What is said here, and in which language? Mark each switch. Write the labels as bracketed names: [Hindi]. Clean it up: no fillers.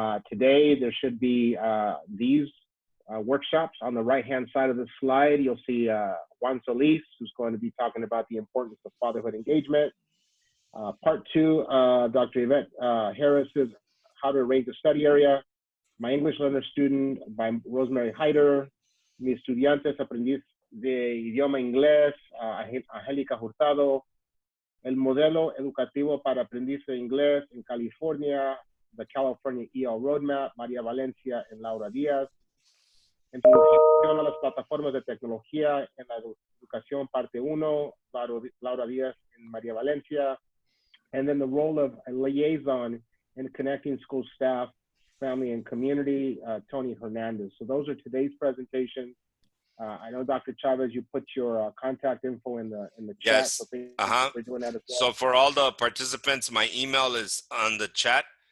[English] Today, there should be these workshops on the right-hand side of the slide. You'll see Juan Solis, who's going to be talking about the importance of fatherhood engagement. Part 2, Dr. Yvette Harris's How to Arrange a Study Area. My English Learner Student by Rosemary Hyder. [Spanish] Mi Estudiantes Aprendiz de Idioma Inglés, Angélica Hurtado. El Modelo Educativo para Aprendiz de Inglés en California, [English] the California EL Roadmap, [Spanish] María Valencia and Laura Díaz. Introducción a las plataformas de tecnología en la educación, parte 1, Laura Díaz and María Valencia. [English] And then the role of a liaison in connecting school staff, family, and community, Tony Hernandez. So those are today's presentations. I know, Dr. Chavez, you put your contact info in the chat. Yes. So for doing that as well. So for all the participants, my email is on the chat.